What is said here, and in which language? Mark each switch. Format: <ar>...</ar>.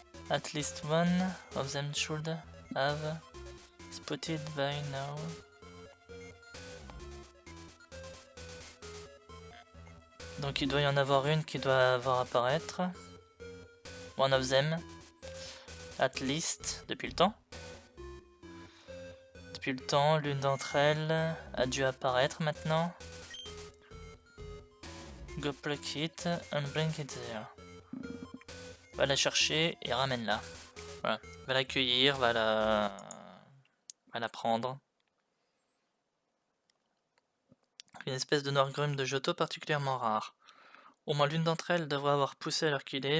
<en>At least one of them should have spotted by now.</en> <fr>Donc il doit y en avoir une qui doit avoir apparaître.</fr> <en>One of them. At least,</en> <fr>depuis le temps. Depuis le temps, l'une d'entre elles a dû apparaître maintenant.</fr> <en>Go pluck it and bring it there.</en> <fr>Va la chercher et ramène-la. Voilà. Va l'accueillir, va la prendre. Une espèce de Noirgrum de Johto particulièrement rare. Au moins l'une d'entre elles devrait avoir poussé à l'heure qu'il est.</fr>